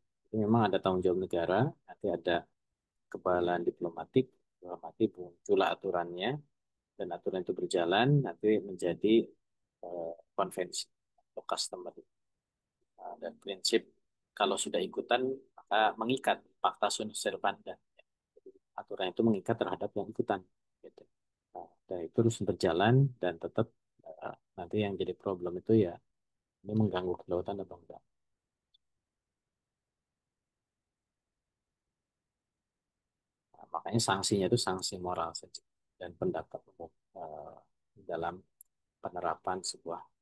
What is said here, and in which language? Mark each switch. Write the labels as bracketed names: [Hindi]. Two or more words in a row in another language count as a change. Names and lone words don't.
[Indonesian] Jadi memang ada tanggung jawab negara, nanti ada kebalan diplomatik, dalam arti muncullah aturannya, dan aturan itu berjalan, nanti menjadi konvensi atau customary. Nah, dan prinsip kalau sudah ikutan, maka mengikat [Latin] pacta sunt servanda. [Indonesian] Jadi, aturan itu mengikat terhadap yang ikutan. Gitu. Nah, dan itu terus berjalan dan tetap nanti yang jadi problem itu ya ini mengganggu kelautan atau enggak. Nah, makanya sanksinya itu sanksi moral saja dan pendapat umum dalam penerapan sebuah.